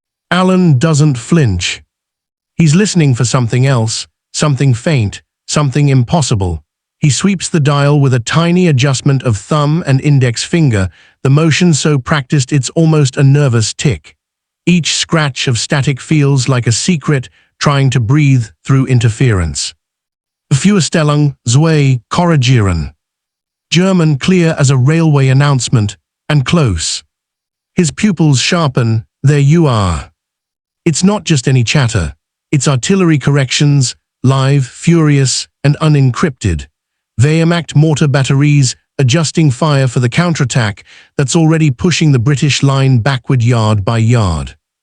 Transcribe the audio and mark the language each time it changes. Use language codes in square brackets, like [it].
[en] Alan doesn't flinch. He's listening for something else, something faint, something impossible. He sweeps the dial with a tiny adjustment of thumb and index finger, the motion so practiced it's almost a nervous tick. Each scratch of static feels like a secret trying to breathe through interference. [de] Feuerstellung, zwei korrigieren. [en] German clear as a railway announcement, and close. His pupils sharpen, there you are. It's not just any chatter. It's artillery corrections, live, furious, and unencrypted. Wehrmacht mortar batteries adjusting fire for the counterattack that's already pushing the British line backward yard by yard.